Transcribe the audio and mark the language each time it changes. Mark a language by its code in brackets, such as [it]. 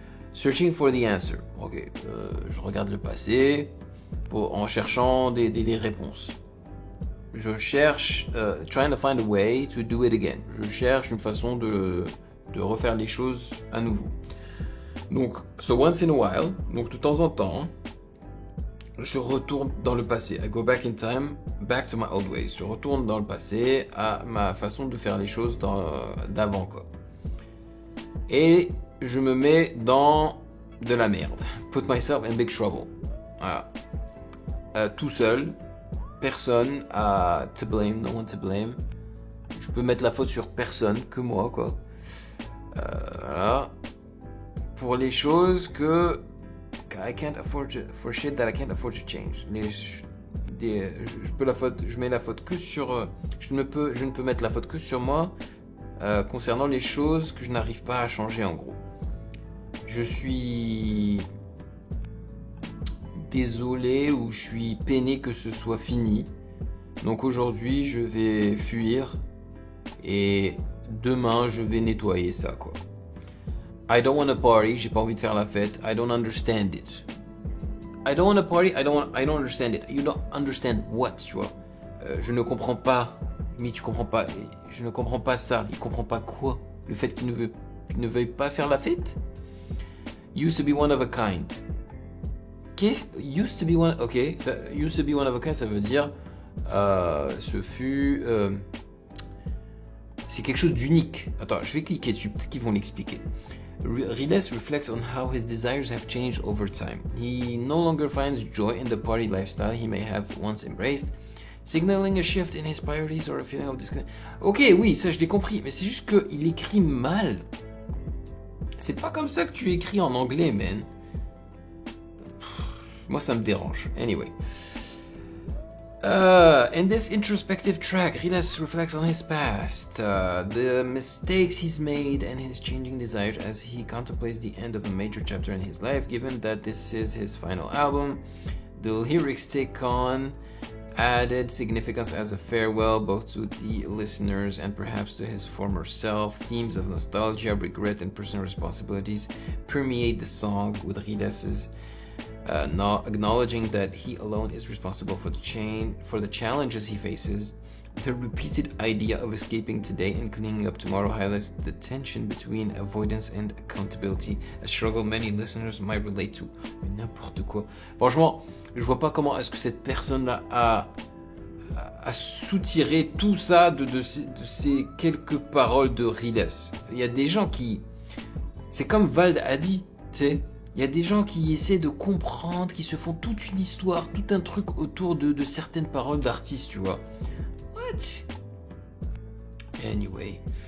[en] « Searching for the answer [fr] », ok. Je regarde le passé en cherchant des réponses. Je cherche [en] « Trying to find a way to do it again ». [fr] Je cherche une façon de refaire les choses à nouveau. Donc, [en] so once in a while, [fr] donc de temps en temps, je retourne dans le passé. [en] I go back in time, back to my old ways. [fr] Je retourne dans le passé à ma façon de faire les choses d'avant, quoi. Et je me mets dans de la merde. [en] Put myself in big trouble. [fr] Voilà. Tout seul. Personne à [en] to blame, no one to blame. [fr] Je peux mettre la faute sur personne que moi, quoi. Voilà. Pour les choses que [en] I can't afford to, for shit that I can't afford to change. [fr] Je mets la faute que sur, je ne peux mettre la faute que sur moi concernant les choses que je n'arrive pas à changer, en gros. Je suis désolé ou je suis peiné que ce soit fini. Donc aujourd'hui, je vais fuir et demain, je vais nettoyer ça, quoi. [en] I don't want to party, [fr] j'ai pas envie de faire la fête. [en] I don't understand it. I don't want to party, I don't understand it. You don't understand what, [fr] tu vois. Je ne comprends pas. Mais tu comprends pas. Je ne comprends pas ça. Il comprend pas quoi? Le fait qu'il ne veuille pas faire la fête? [en] Used to be one of a kind. Used to be one... Ok. Used to be one of a kind, [fr] ça veut dire... ce fut... c'est quelque chose d'unique. Attends, je vais cliquer dessus. Peut-être qu'ils vont l'expliquer. [en] Riles reflects on how his desires have changed over time. He no longer finds joy in the party lifestyle he may have once embraced, signaling a shift in his priorities or a feeling of discontent. [fr] Ok, oui, ça je l'ai compris, mais c'est juste qu'il écrit mal. C'est pas comme ça que tu écris en anglais, man. Moi, ça me dérange. Anyway. [en] In this introspective track, Riles reflects on his past, the mistakes he's made and his changing desires as he contemplates the end of a major chapter in his life. Given that this is his final album, the lyrics take on added significance as a farewell both to the listeners and perhaps to his former self. Themes of nostalgia, regret, and personal responsibilities permeate the song, with Riles's acknowledging that he alone is responsible for the challenges he faces. The repeated idea of escaping today and cleaning up tomorrow highlights the tension between avoidance and accountability, a struggle many listeners might relate to. [fr] Mais n'importe quoi. Franchement, je vois pas comment est-ce que cette personne-là a soutiré tout ça de ces quelques paroles de Riles. Il y a des gens qui... C'est comme Vald a dit, tu sais. Il y a des gens qui essaient de comprendre, qui se font toute une histoire, tout un truc autour de certaines paroles d'artistes, tu vois. [en] What? Anyway.